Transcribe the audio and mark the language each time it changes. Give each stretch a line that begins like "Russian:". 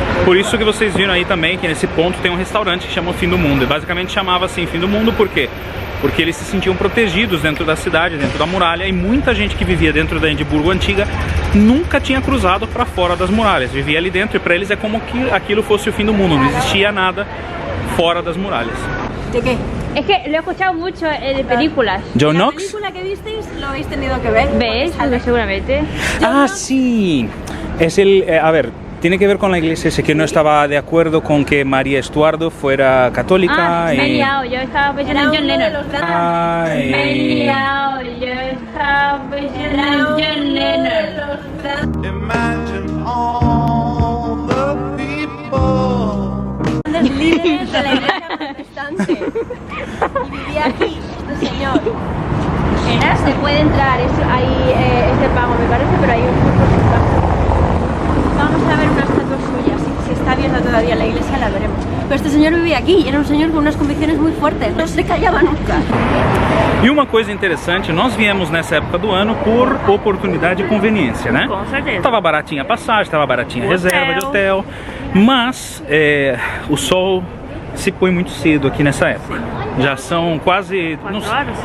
Portuguese: Por isso que vocês viram aí também que nesse ponto tem um restaurante que chama o Fim do Mundo. E basicamente chamava assim Fim do Mundo por quê? Porque eles se sentiam protegidos dentro da cidade, dentro da muralha, e muita gente que vivia dentro da Edimburgo antiga nunca tinha cruzado para fora das muralhas, vivia ali dentro, e para eles é como que aquilo fosse o fim do mundo, não existia nada fora das muralhas.
Spanish: ¿De qué? Es que lo he escuchado mucho de películas. John ¿La Knox? película que visteis lo habéis tenido que ver? ¿Ves? Porque seguramente. Ah, sí. Es a ver, tiene que ver con la iglesia ese que no estaba de acuerdo con que María Estuardo fuera católica. Me he liado, yo estaba pensando en John Lennon. Ay. Me he liado, yo estaba pensando en John Lennon.
English: Imagine all the people.
Spanish: Grandes líderes de la iglesia protestante. Y vivía aquí, este señor. Se puede entrar, hay este pago me parece, pero hay un curso. Vamos a ver una estatua suya, si está abierta todavía la iglesia la veremos. Pero este señor vivía aquí y era un señor con unas convicciones muy fuertes, no se callaba nunca.
Portuguese: E uma coisa interessante, nós viemos nessa época do ano por oportunidade e conveniência, né? Com certeza. Tava baratinha a passagem, tava baratinha a reserva de hotel, mas o sol se põe muito cedo aqui nessa época. Já são quase... 4 horas?